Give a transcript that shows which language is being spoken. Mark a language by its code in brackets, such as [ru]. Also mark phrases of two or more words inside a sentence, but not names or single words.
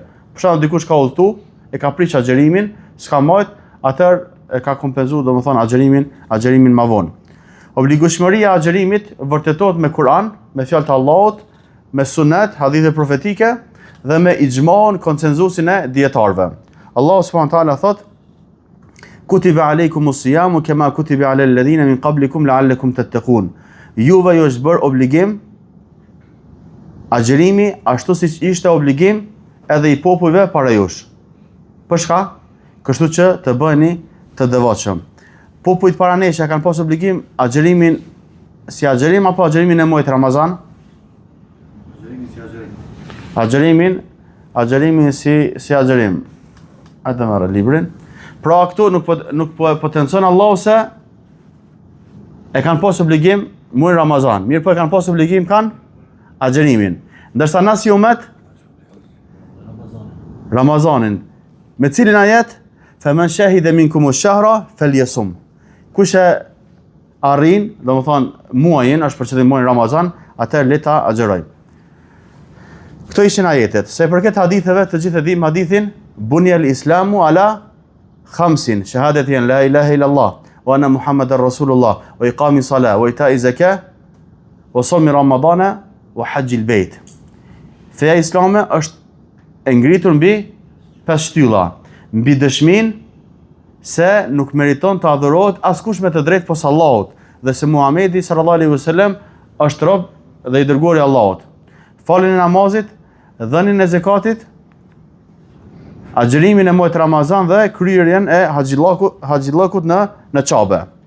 [sq] Për shembull dikush ka udhëtu, e ka prish agjerimin, s'ka marrë, atëherë e ka kompenzuar domethënë agjerimin më vonë. Obligueshmëria e agjerimit vërtetohet me Kur'an, me fjalët e Allahut, me sunet, hadithe profetike dhe me ixhmaun, konsenzusin e dietarëve. Allahu [ar] سبحانه وتعالى [sq] thot: [ar] كتب عليكم الصيام كما كتب على الذين من قبلكم لعلكم تتقون. [sq] Juve ju është bërë obligim agjerimi ashtu siç ishte obligim edhe i popujve para jush. Për shka? Kështu që të bëheni të devotshëm. Popujt para nesh kanë pas obligim agjerimin si agjerim apo agjerimin e muajit Ramazan? Agjerimin si agjerim. Atë marrë librin. Pra këtu nuk po potencon Allahu se e kanë pas obligim muajin Ramazan. Mirë po e kanë pas obligim kanë agjerimin. Ndërsa na si umet Ramazanin. Me cilin ajet? [ar] فمن شهد منكم الشهر فليصمه. [sq] Kush e arrin, domethënë muajin, është për qëllim muajin Ramazan, atëherë le ta agjeroj. Këto ishin ajetet. Se përket haditheve, të gjithë e dim hadithin, [ar] بني الإسلام على خمس شهادة أن لا إله إلا الله وأن محمدا رسول الله وإقام الصلاة وإيتاء الزكاة وصوم رمضان وحج البيت. [sq] Feja islame është e ngritur mbi 5 shtylla, mbi dëshmin se nuk meriton të adhurohet askush me të drejtë pos Allahut dhe se Muhamedi [ar] صلى الله عليه وسلم [sq] është rob dhe i dërguari i Allahut. Faljen e namazit, dhënien e zakatit, agjerimin e muajit Ramazan dhe kryerjen e haxhillakut në Qabe.